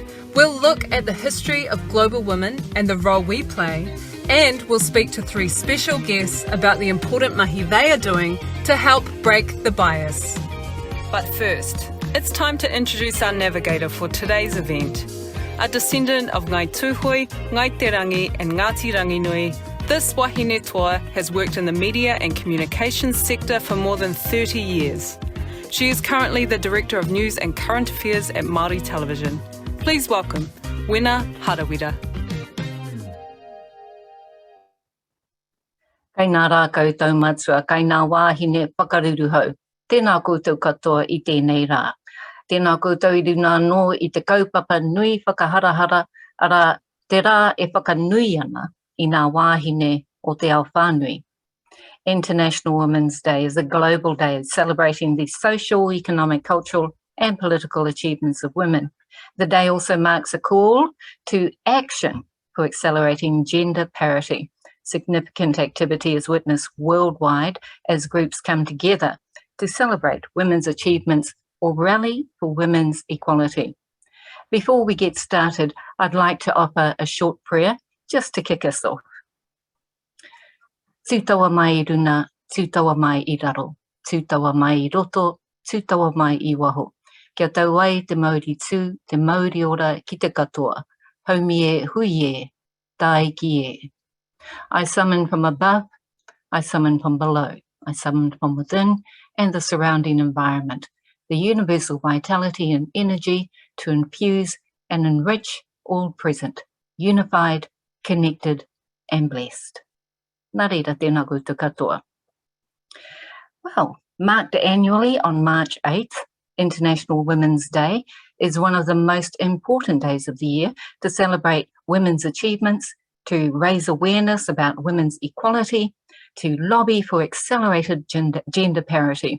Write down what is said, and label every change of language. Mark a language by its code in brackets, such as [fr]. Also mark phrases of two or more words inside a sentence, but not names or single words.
[en] We'll look at the history of global women and the role we play. And we'll speak to 3 special guests about the important mahi they are doing to help break the bias. But first, it's time to introduce our navigator for today's event. A descendant of Ngai Tūhoi, Ngai Te Rangi and Ngāti Ranginui, this [mi] wahine toa [en] has worked in the media and communications sector for more than 30 years. She is currently the Director of News and Current Affairs at Māori Television. Please welcome Wena Harawira. [mi] Kai nā rākau tau matua, kai nā wāhine whakaruru hau. Tēnā koutou katoa I tēnei rā. Tēnā koutou I runa anō I te kaupapa nui whakaharahara, ara te rā e whakanui ana I nā wāhine o te ao whānui. [en] International Women's Day is a global day celebrating the social, economic, cultural and political achievements of women. The day also marks a call to action for accelerating gender parity. Significant activity is witnessed worldwide as groups come together to celebrate women's achievements or rally for women's equality. Before we get started, I'd like to offer a short prayer just to kick us off. [mi] Tūtaua mai I runa, tūtaua mai I raro, tūtaua mai I roto, tūtaua mai I waho. Kia tau ai te Māori tū, te Māori ora ki te katoa, haumi e hui e, tai ki e. [en] I summon from above, I summon from below, I summon from within and the surrounding environment, the universal vitality and energy to infuse and enrich all present, unified, connected and blessed. [mi] Nā reira tēnā koutou katoa. [en] Well, marked annually on March 8th, International Women's Day is one of the most important days of the year to celebrate women's achievements, to raise awareness about women's equality, to lobby for accelerated gender parity.